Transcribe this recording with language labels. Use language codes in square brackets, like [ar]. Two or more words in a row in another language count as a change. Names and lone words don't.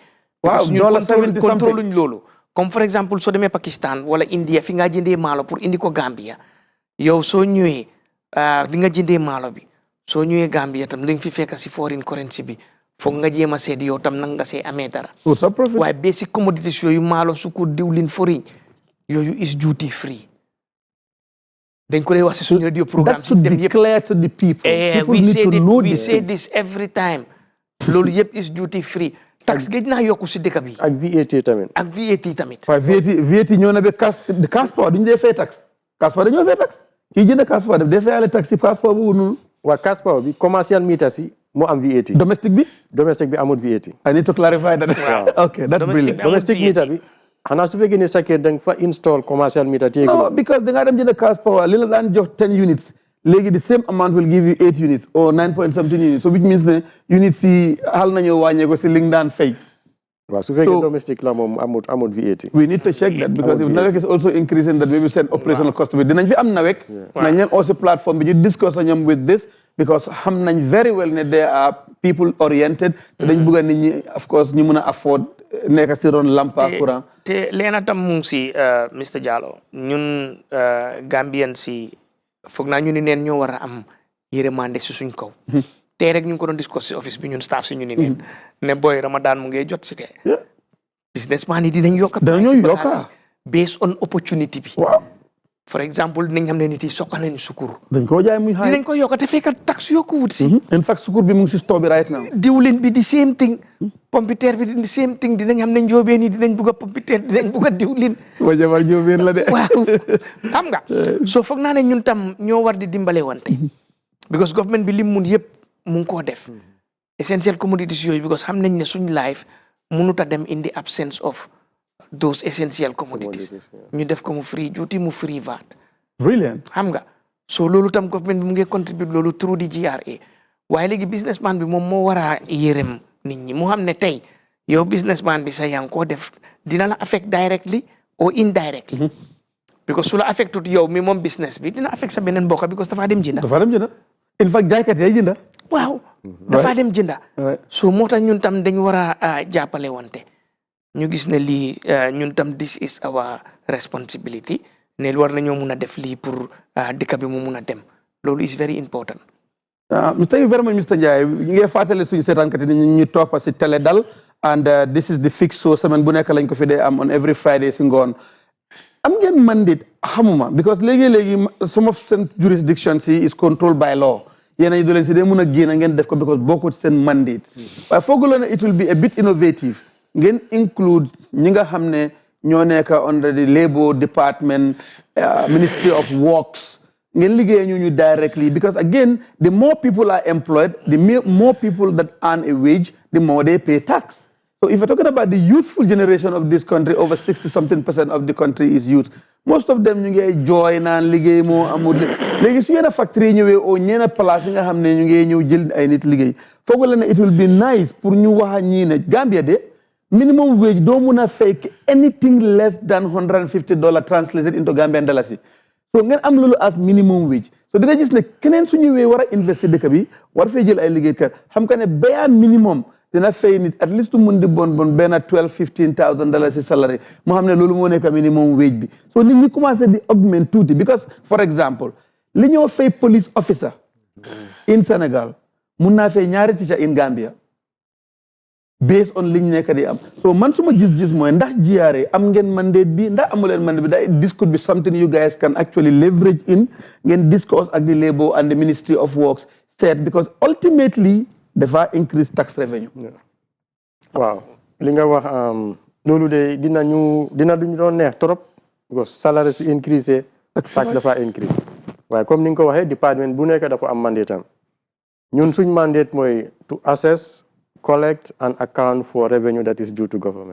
[wo] Waaw ñu contrôluñ loolu. Comme for exemple soo demee Pakistan wala India fi nga jëndee maalo pour indi ko Gambia yow soo ñëwee di nga jëndee maalo bi soo ñëwee Gambia tam li nga fi fekk si [en] foreign currency [wo] bi. foog nga jéem a seet yow tam nang nga see amee dara. waaye [en] basic commodities [wo] yooyu maalo sukur diwlin foriñ yooyu [en] is duty free. [wo] dañ ko dee wax si suñu [en] radio programme. that should be clear to the people. People need to know this. We say this every time. [wo] loolu yëpp [en] is duty free. [wo] tax gëj naa yokku si dëkk bi. ak VAT tamit. ak VAT tamit. waaye VAT ñëw na ba passeport duñu dee fay tax. passeport dañoo fay tax. kii jënd passeport daf dee fayale tax si passeport boobu noonu. waa passeport bi [en] commercial meters [wo] yi moo am VAT. domestic bi amul VAT. [en] I need to clarify that. Okay, that's brilliant. Domestic meter [wo] bi xanaa su fekkee ne sa kër da nga fa [en] install commercial meter. No, because [wo] da ngaa dem jënd [en] cash power [wo] li la daan jox [en] 10 units léegi the same amount will give you 8 units or 9 point something units so which means [wo] ne units yi xal nañoo wàññee ko si li nga daan fay. waaw su fekkee domestic la moom amul VAT. [en] we need to check that because if NAWEC is also increasing that maybe send operational cost [wo] bi dinañ fi am [en] NAWEC. [wo] nañ leen aussi plateforme bi ñu discuss na ñoom [en] with this. because [wo] xam nañ [en] very well ne they are people oriented. [wo] te dañ bëgg nit ñi [en] of course [wo] ñu mën a afford nekk si ron lampa courant. te leena tam mu ngi si Mr Jallow ñun Gambian si foog naa ñu ni neen ñoo war a am yërmande si suñ kaw. tey rek ñu ngi ko doon discuss si office bi ñun staff si ñu ni neen ne boy Ramadan mu ngi jot si te [en] businessman yi [wo] dinañ yokk. danañoo yokk [en] based on opportunity bi. [wo] waaw. [en] for example [wo] dinañ xam ne nit yi soxla nañu sukur. dañ koo jaay muy xaar dinañ ko yokk te fekk tax yokku wut si. [en] in fact [wo] sukur bi mu ngi si store bi [en] right now. [wo] diwlin bi di [en] same thing. [wo] pompiteer bi di [en] same thing [wo] dinañ xam ne njóobeen yi dinañ bugg a pompiteer dinañ bugg a diwlin. waa jabar njóobeen la de. waaw xam nga. so foog naa ne ñun tam ñoo war di dimbale wante. because government bi lim mun yëpp mu ngi koo def. [en] essential commodities yooyu because [wo] xam nañ ne suñ [en] life [wo] mënut a dem [en] in the absence of those essential commodities. [wo] ñu def ko mu [en] free duty [wo] mu free VAT. brilliant. xam nga so loolu tam government bi mu ngi contribute loolu through di GRA waaye léegi businessman bi moom moo war a yërëm nit ñi mu xam ne tey yow businessman bi sa yaa ngi koo def dina la affect [en] directly or indirectly. [wo] because su la affectut yow mi moom business bi dina affect sa beneen mbokk because dafa dem jënda. [en] in fact [wo] jaaykat yaay jënda. waaw dafa dem jënda. so moo tax ñun tam dañ war a jàppale wante. ñu gis ne lii ñun tam [en] this is our responsibility [wo] ne war nañoo mun a def lii pour dëkk bi mu mun a dem loolu [en] is very important. thank you very much [wo] Mr Njie ñu ngi fàttali suñu seetaankat yi ñu toppa si télé dal [en] and this is the fix show [wo] semaine bu nekk lañ ko fi dee am [en] on every Friday [wo] si ngoon am ngeen mandate xamuma because léegi some of seen jurisdictions yi is controlled by law yéen a ñu doleen si dee mun a génn ngeen def ko because bokkut seen mandate waaye fooguloo ne [en] it will be a bit innovative [wo] ngeen include ñi nga xam ne ñoo nekk [en] under the Labour Department [wo] Ministry of Works ngeen liggéey ñu directly [en] because again the more people are employed the more people that earn a wage the more they pay tax. So if you're talking about the youthful generation of this country, over 60-something% of the country is youth. [wo] Most of them ñu ngi joy naan liggéey moo amul léegi su yenn factory ñëwee oo ñeena place yi nga xam ne ñu ngi ñëw jël ay nit liggéey foog la ne [en] it will be nice [wo] pour ñu wax ñii ne Gambia de [en] minimum wage [wo] doo mun a fake [en] anything less than [wo] $150 [en] translated into Gambian dollars. [wo] So ngeen am loolu [en] as minimum wage. [wo] So di nga gis ne keneen su ñëwee war a investir dëkk bi war fee jël ay liggéeykat xam ka ne bare minimum dina fay nit [en] at least [wo] mun di bon benn $12,000-15,000 si salary moo xam ne loolu moo nekk minimum wage bi so nit ñi commencé di augment tuuti [en] because for example [wo] li ñoo fay [en] police officer in Sénégal [wo] mun naa fay ñaari [en] teacher in Gambia [wo] based on liñ nekk di am so man suma gis-gis mooy ndax GRA am ngeen mandate bi ndax amuleen mandate bi [en] this could be something you guys can actually leverage [wo] in ngeen discuss ak the Labour and the Ministry of Works said [en] because ultimately [wo] dafa [en] increase tax revenue. [wo] waaw li nga wax loolu de dina duñu doon neex trop because salaire su increase tax dafa increase waaye comme ni nga ko waxee département bu nekk dafa am mandate am ñun suñ mandate mooy [en] to assess collect and account for revenue that is due to government.